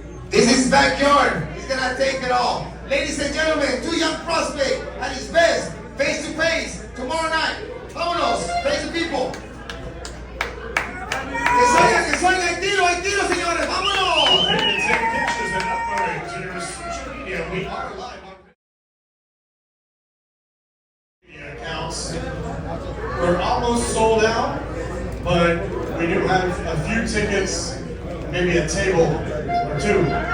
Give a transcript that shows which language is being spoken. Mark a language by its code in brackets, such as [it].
[en] This is backyard. He's gonna take it all. Ladies and gentlemen, two young prospect at his best, face to face, tomorrow night. [es] Vámonos, [en] face the people. [es] Que salga, hay tiro, señores, vámonos. [en] Ready to take pictures and upload to your social media. We are live on media accounts. We're almost sold out, but we do have a few tickets, maybe a table or two.